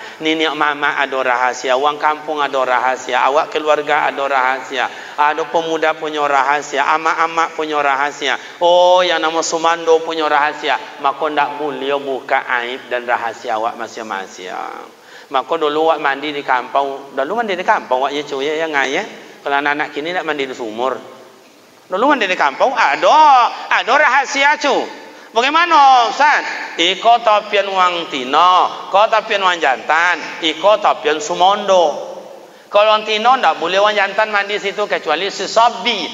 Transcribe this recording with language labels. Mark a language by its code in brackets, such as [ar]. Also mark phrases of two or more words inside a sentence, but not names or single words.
[ms] Nenek mama ada rahasia. Wang kampung ada rahasia. Awak keluarga ada rahasia. Ada pemuda punya rahasia. Amak-amak punya rahasia. Oh, yang nama Sumando punya rahasia. Maka tak boleh buka aib dan rahasia awak masing-masing. Maka dulu awak mandi di kampung. Dulu mandi di kampung awak ya cuy ya ngai ya. Kalau anak-anak kini nak mandi di sumur. Dulu mandi di kampung ada rahasia cu. Bagaimana Ustaz? [min] Iko tapian wang tino, ko tapian wang jantan, iko tapian sumondo. [ms] Kalau orang tino tak boleh orang jantan mandi situ kecuali si sabi.